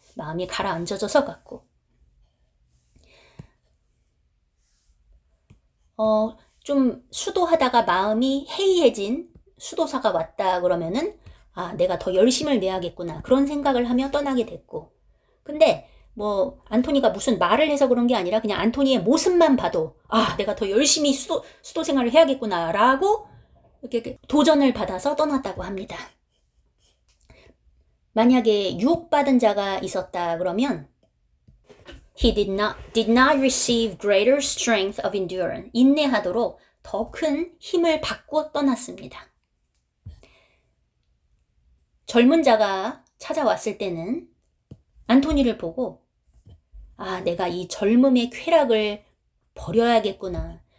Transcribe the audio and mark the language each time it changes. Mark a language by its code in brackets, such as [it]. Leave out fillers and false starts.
[ko] 마음이 가라앉아져서 갔고, 좀 수도하다가 마음이 해이해진 수도사가 왔다 그러면은 내가 더 열심을 내야겠구나 그런 생각을 하며 떠나게 됐고, 근데 뭐 안토니가 무슨 말을 해서 그런 게 아니라 그냥 안토니의 모습만 봐도 내가 더 열심히 수도 생활을 해야겠구나 라고 이렇게 도전을 받아서 떠났다고 합니다. 만약에 유혹받은 자가 있었다 그러면 [en] He did not receive greater strength of endurance. [ko] 인내하도록 더 큰 힘을 받고 떠났습니다. 젊은 자가 찾아왔을 때는 안토니를 보고 내가 이 젊음의 쾌락을 버려야겠구나.